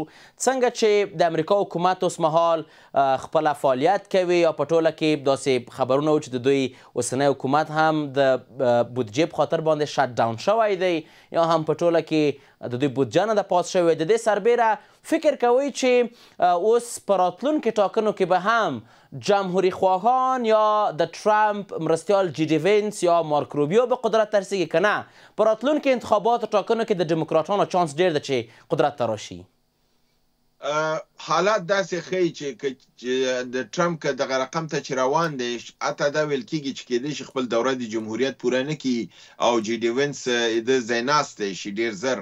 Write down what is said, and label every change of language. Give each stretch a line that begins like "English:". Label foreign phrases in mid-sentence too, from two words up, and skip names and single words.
Pashto: څنګه چې د امریکا حکومت اوس مهال خپله فعالیت کوي یا په ټوله کې داسې خبرونه و چې د دوی اوسنی حکومت هم د بودجې په خاطر باندې
English: shut down
Pashto: شوی دی یا هم په ټوله کې د دوی بودجه نه ده پاس شوې. د دې سربیره فکر کوئ چې اوس په راتلونکو ټاکنو کې به هم جمهوری خواهان یا د ټرمپ مرستیال جی ډي وینس یا مارک روبیو به قدرت ته رسیږي که نه په راتلونکو انتخاباتو ټاکنو کې د ډیموکراتانو چانس ډېر ده چې قدرت ته راشي؟ حالات داسې ښیي چې د ټرمپ که دغه رقم ته چې روان دی، حتی دا ویل کېږي چې کېدای شي خپل دوره د جمهوریت پوره نه کړي او جی ډي وینس د ځای ناستی شي ډېر زر.